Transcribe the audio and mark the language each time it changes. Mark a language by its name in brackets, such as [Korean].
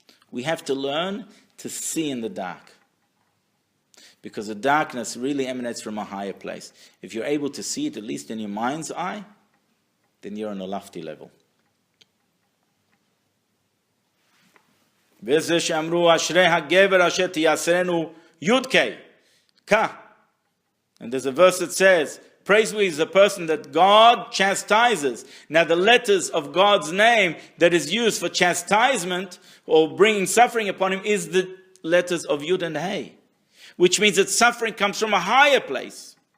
[English] We have to learn to see in the dark. Because the darkness really emanates from a higher place. If you're able to see it, at least in your mind's eye, then you're on a lofty level. [Hebrew] וזה שאמרו אשרי הגבר אשר תייסרנו יודקי. [English] And there's a verse that says, Praiseworthy is a person that God chastises. Now the letters of God's name that is used for chastisement or bringing suffering upon him is the letters of Yud and Hey, which means that suffering comes from a higher place.